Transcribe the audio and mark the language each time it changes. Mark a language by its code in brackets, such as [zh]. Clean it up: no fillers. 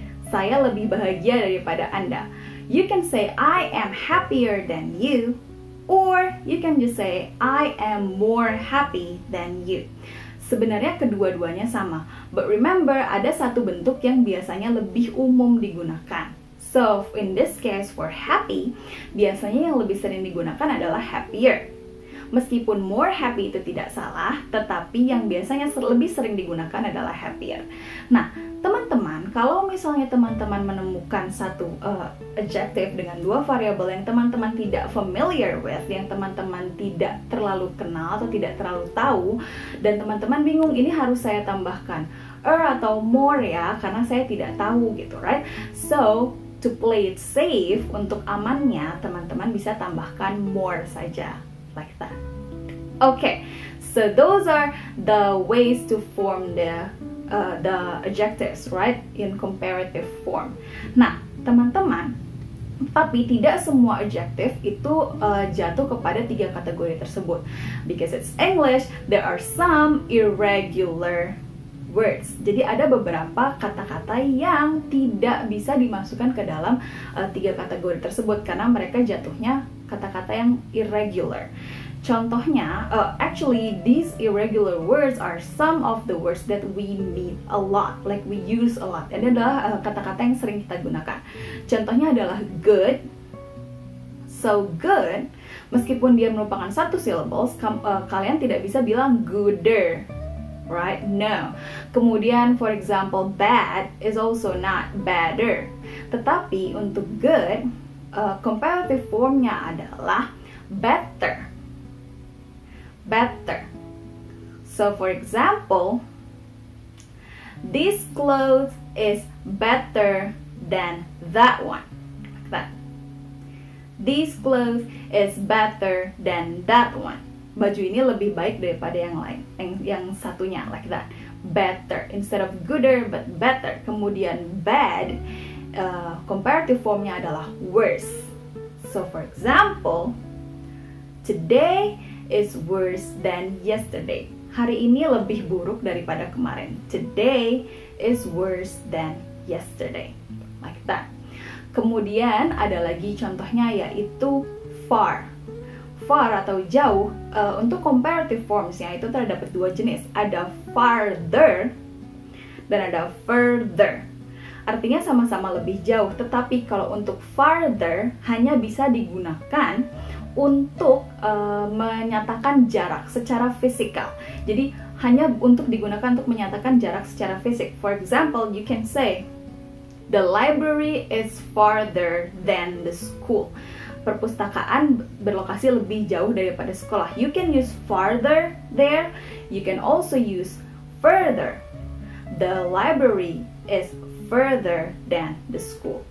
[id] Saya lebih bahagia daripada Anda. [en] You can say, I am happier than you, or you can just say, I am more happy than you. [id] Sebenarnya kedua-duanya sama, [en] but remember [id] ada satu bentuk yang biasanya lebih umum digunakan. [en] So, in this case for happy, [id] biasanya yang lebih sering digunakan adalah happier. Meskipun more happy itu tidak salah, tetapi yang biasanya lebih sering digunakan adalah happier. Nah, teman-teman, kalau misalnya teman-teman menemukan satu adjective dengan dua variabel yang teman-teman tidak [en] familiar with, [id] yang teman-teman tidak terlalu kenal atau tidak terlalu tahu, dan teman-teman bingung, ini harus saya tambahkan atau more ya, karena saya tidak tahu gitu, right? [en] So, to play it safe, [id] untuk amannya, teman-teman bisa tambahkan more saja. [en] Like that. Okay, so those are the ways to form the adjectives, right? In comparative form. [id] Nah, teman-teman, tapi tidak semua adjective itu jatuh kepada tiga kategori tersebut. [en] Because it's English, there are some irregular words. [id] Jadi ada beberapa kata-kata yang tidak bisa dimasukkan ke dalam tiga kategori tersebut karena mereka jatuhnya kata-kata yang irregular. [en] Contohnya, actually these irregular words are some of the words that we meet a lot, like we use a lot. [id] Ini adalah kata-kata yang sering kita gunakan. Contohnya adalah good. [en] So good, [id] meskipun dia merupakan satu syllables, kalian tidak bisa bilang gooder. [en] Right? No. Kemudian, for example, bad is also not badder. [id] Tetapi untuk good, comparative formnya adalah better. [en] Better. So, for example, this clothes is better than that one. Like that. This clothes is better than that one. [id] Baju ini lebih baik daripada yang lain, yang satunya, [en] like that. Better, instead of gooder, but better. [id] Kemudian bad, comparative formnya adalah worse. [en] So for example, today is worse than yesterday. [id] Hari ini lebih buruk daripada kemarin. [en] Today is worse than yesterday, like that. [id] Kemudian ada lagi contohnya yaitu far. Far atau jauh, untuk comparative formsnya itu terdapat dua jenis. Ada farther dan ada further. Artinya sama-sama lebih jauh, tetapi kalau untuk farther hanya bisa digunakan untuk menyatakan jarak secara fisikal. Jadi hanya untuk digunakan untuk menyatakan jarak secara fisik. [en] For example, you can say the library is farther than the school. [id] Perpustakaan berlokasi lebih jauh daripada sekolah. [en] You can use farther there. You can also use further. The library is further than the school.